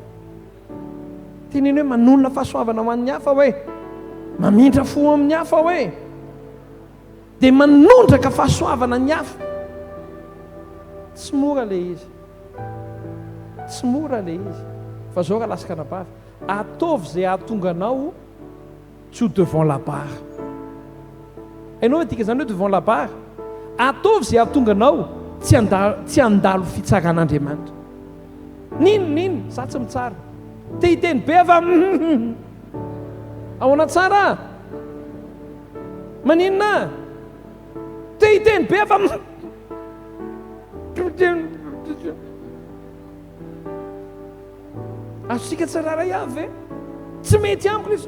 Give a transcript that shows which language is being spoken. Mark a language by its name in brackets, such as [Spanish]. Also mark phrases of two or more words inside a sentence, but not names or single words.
[Malagasy] Teneny hoe manonona fahasoavana ho an'ny hafa hoe mamindra fo amin'ny hafa hoe dia manondraka fahasoavana ny hafa. Tsy mora le izy, tsy mora le izy, fa zao raha lasaka anabavy, ataovy izay ahatonga anao tsy ho [French] devant la barre. [Malagasy] Hainao tika zany hoe [French] devant la barre, [Malagasy] ataovy izay ahatonga anao tsy handalo fitsaran'Andriamanitra. Nino za tsy mitsara, te hiteny be ava ahoana tsara, maninona te hiteny be ava asika tsararay avy tsy mety amiko izy.